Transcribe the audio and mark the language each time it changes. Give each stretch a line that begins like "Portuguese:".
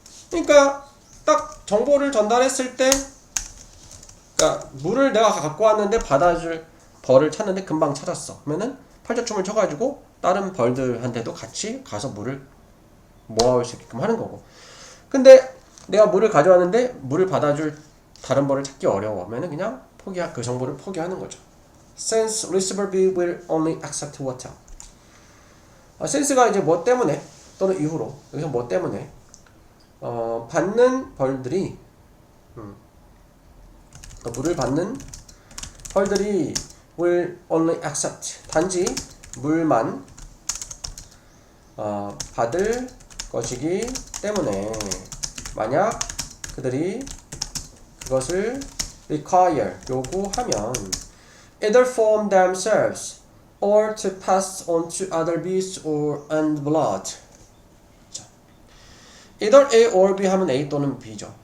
Korean: 그러니까 딱 정보를 전달했을 때, 그러니까 물을 내가 갖고 왔는데 받아줄 벌을 찾는데 금방 찾았어. 그러면은 팔자춤을 춰가지고 다른 벌들한테도 같이 가서 물을 모아올 수 있게끔 하는 거고. 근데 내가 물을 가져왔는데 물을 받아줄 다른 벌을 찾기 어려워. 그러면은 그냥 그 정보를 포기하는 거죠.
English: Since receiver B will only accept water.
Korean: since가 이제 뭐 때문에 또는 이후로, 여기서 뭐 때문에 받는 벌들이 물을 받는 벌들이
English: will only accept,
Korean: 단지 물만 받을 것이기 때문에, 만약 그들이 그것을
English: require,
Korean: 요구하면
English: either from themselves or to pass on to other beasts or and blood.
Korean: 자,
English: either A or B
Korean: 하면 A 또는 B죠.